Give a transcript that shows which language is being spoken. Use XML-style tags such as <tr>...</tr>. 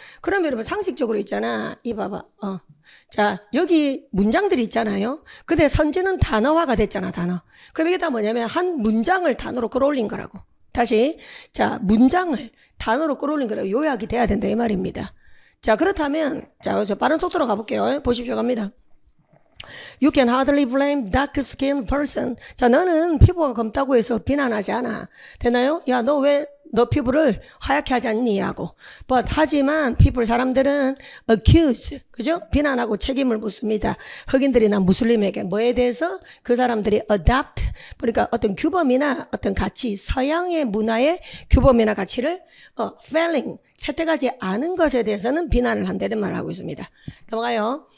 <ko>그럼 여러분 상식적으로 있잖아. 이 봐봐. 자, 여기 문장들이 있잖아요. 근데 선지는 단어화가 됐잖아, 단어. 그럼 이게 다 뭐냐면 한 문장을 단어로 끌어올린 거라고. 다시. 자, 문장을 단어로 끌어올린 거라고 요약이 돼야 된다, 이 말입니다. 자, 그렇다면, 자, 저 빠른 속도로 가볼게요. 보십시오, 갑니다.</ko> <en>You can hardly blame dark-skinned person.</en> <ko>자, 너는 피부가 검다고 해서 비난하지 않아. 되나요? 야, 너 피부를 하얗게 하지 않니? 하고. But, 하지만 사람들은 accuse, 그죠? 비난하고 책임을 묻습니다. 흑인들이나 무슬림에게 뭐에 대해서 그 사람들이 adopt, 그러니까 어떤 규범이나 어떤 가치, 서양의 문화의 규범이나 가치를 failing, 채택하지 않은 것에 대해서는 비난을 한다는 말을 하고 있습니다. 넘어가요.</ko>